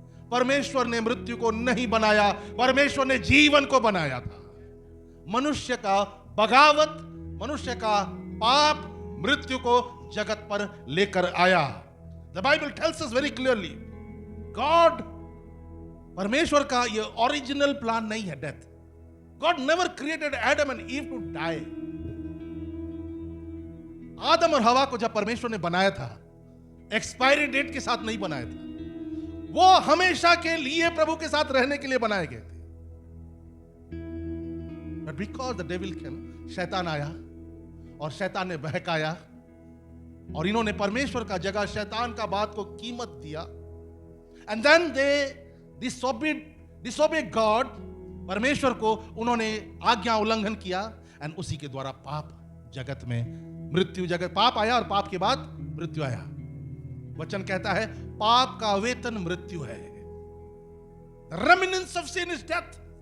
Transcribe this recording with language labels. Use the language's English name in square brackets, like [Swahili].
[Hindi] परमेश्वर ने मृत्यु को नहीं बनाया, परमेश्वर ने जीवन को बनाया था। मनुष्य का बगावत, मनुष्य का पाप मृत्यु को जगत पर लेकर आया। [English] The Bible tells us very clearly, God, [Hindi] परमेश्वर का ये ओरिजिनल प्लान नहीं है death. [English] God never created Adam and Eve to die. [Hindi] आदम और हवा को जब परमेश्वर ने बनाया था, एक्सपायरी डेट के साथ नहीं बनाया था। वो हमेशा के लिए प्रभु के साथ रहने के लिए बनाए गए थे। [English] But because the devil came, [Hindi] शैतान आया और शैतान ने बहकाया और इन्होंने परमेश्वर का जगह शैतान का बात को कीमत दिया। [English] And then they disobeyed God. [Hindi] परमेश्वर को उन्होंने आज्ञा उल्लंघन किया, एंड उसी के द्वारा पाप जगत में, मृत्यु जगत, पाप आया और पाप के बाद मृत्यु आया। वचन कहता है पाप का वेतन मृत्यु है। [English] The remnants of sin is death.